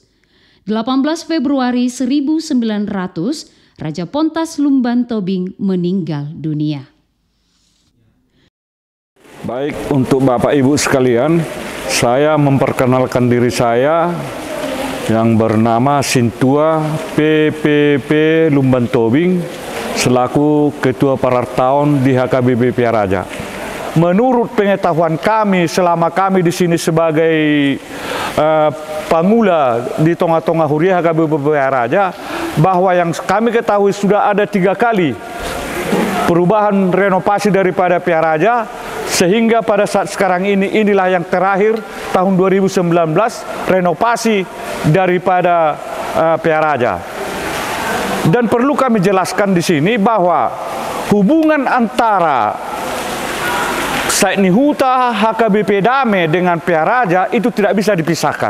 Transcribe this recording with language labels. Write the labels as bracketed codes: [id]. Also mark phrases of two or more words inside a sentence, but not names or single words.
[id] 18 Februari 1900, Raja Pontas Lumban Tobing meninggal dunia. Baik, untuk Bapak Ibu sekalian, saya memperkenalkan diri saya yang bernama Sintua PPP Lumban Tobing selaku Ketua Parartaon di HKBP Pearaja. Menurut pengetahuan kami selama kami di sini sebagai pangula di tengah-tengah Huria HKBP Pearaja, bahwa yang kami ketahui sudah ada 3 kali perubahan renovasi daripada Pearaja, sehingga pada saat sekarang inilah yang terakhir tahun 2019 renovasi daripada Pearaja. Dan perlu kami jelaskan di sini bahwa hubungan antara Said Nihuta HKBP Damai dengan Pearaja itu tidak bisa dipisahkan.